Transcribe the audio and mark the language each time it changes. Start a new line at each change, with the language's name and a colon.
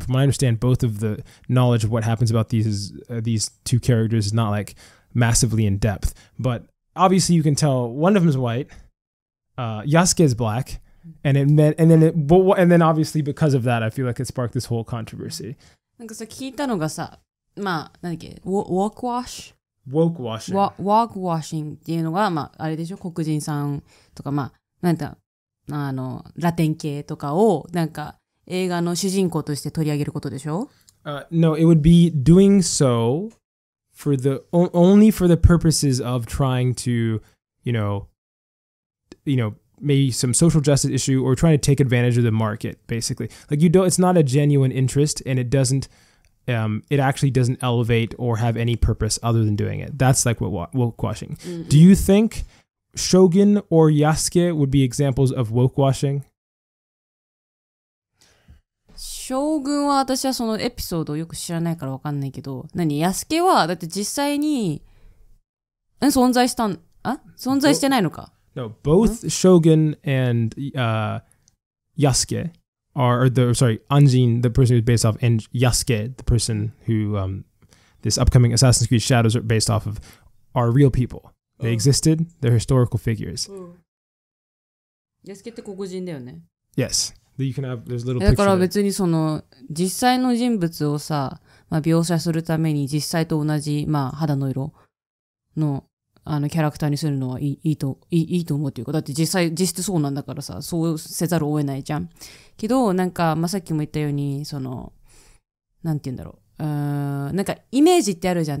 English: From what I understand, both of the knowledge of what happens about these two characters is not like massively in depth. But obviously, you can tell one of them is white, Yasuke is black, and then obviously because of that, I feel like it sparked this whole controversy.
Japanese: なんかさ聞いたのがさ、まあ、なんだっけ、ウォークワッシ
English: ？Woke washing.
Japanese: ュ、ウォークワッシングっていうのが、まあ、あれでしょ、黒人さんとか、まあ、なんだ、ラテン系とかを、なんか、映画の主人公として取り上げることでしょ？
English: No, it would be doing so for only for the purposes of trying to, maybe some social justice issue or trying to take advantage of the market, basically. Like it's not a genuine interest, and it actually doesn't elevate or have any purpose other than doing it. That's like what woke washing. Mm-hmm. Do you think Shogun or Yasuke would be examples of woke washing?
Japanese: 将軍は私はそのエピソードをよく知らないからわかんないけど、安家はだって実際に存在してないのか。
English: No, both Shogun and Yasuke Anjin, the person who's based off, and Yasuke, the person who this upcoming Assassin's Creed Shadows are based off of, are real people. They existed. They're historical figures.
Japanese: 安家って黒人だよね。
English: Yes. You can have, there's little
Japanese: だから別にその実際の人物をさ、描写するために実際と同じ、肌の色のキャラクターにするのはいいと思うというか、だって実質そうなんだからさ、そうせざるを得ないじゃん。けどさっきも言ったようになんて言うんだろう、なんかイメージってあるじゃん。